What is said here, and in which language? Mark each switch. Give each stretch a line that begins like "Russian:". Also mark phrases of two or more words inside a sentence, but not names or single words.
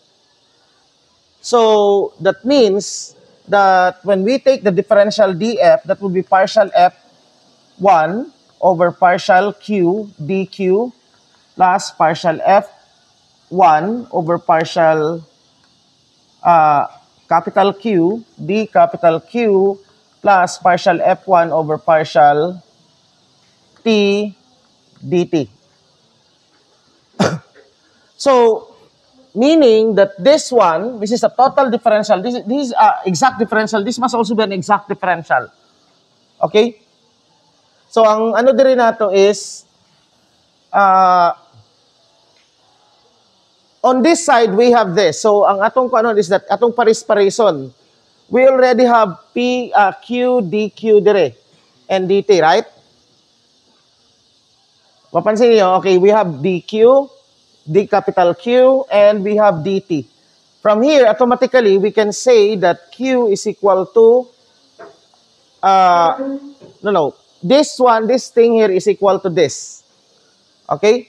English: So that means that when we take the differential df, that would be partial f1 over partial q dq plus partial f1 over partial capital Q d capital Q plus partial f1 over partial t dt. So, meaning that this one, this is a total differential, this is exact differential, this must also be an exact differential. Okay? So,
Cebuano: ang ano diri nato
English: is, on this side, we have this. So,
Cebuano: ang atong ano
English: is that,
Cebuano: atong paris-parison,
English: we already have P, Q, dq dire, and dt, right?
Cebuano: Mapansin niyo,
English: okay, we have dq, d capital Q, and we have dt. From here, automatically, we can say that Q is equal to, this thing here is equal to this. Okay?